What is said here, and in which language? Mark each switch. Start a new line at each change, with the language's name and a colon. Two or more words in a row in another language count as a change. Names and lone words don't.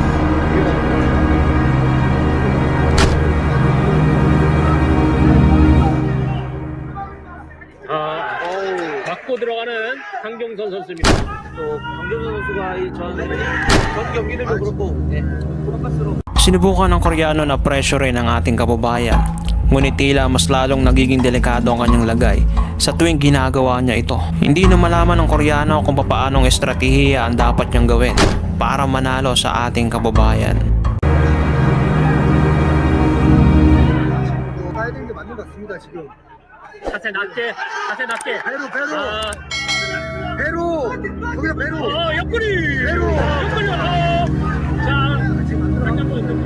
Korean: 맞고 들어가는 강경선 선수입니다. 또 강정선 선수가 전 경기들도 그렇고 토마스로
Filipino: Sinubukan ng Koreano na pressurein ang ating kababayan, ngunit tila mas lalong nagiging delikado ang kanyang lagay sa tuwing ginagawa niya ito. Hindi na malaman ng Koreano kung paanong estratehiya ang dapat niyang gawin para manalo sa ating kababayan.
Korean: 가야 되는 게 맞는 것 같습니다. 지금 자세 낮게. 배로 거기다 배로 옆구리. 배로 옆구리. 자, 강경선 옆구리.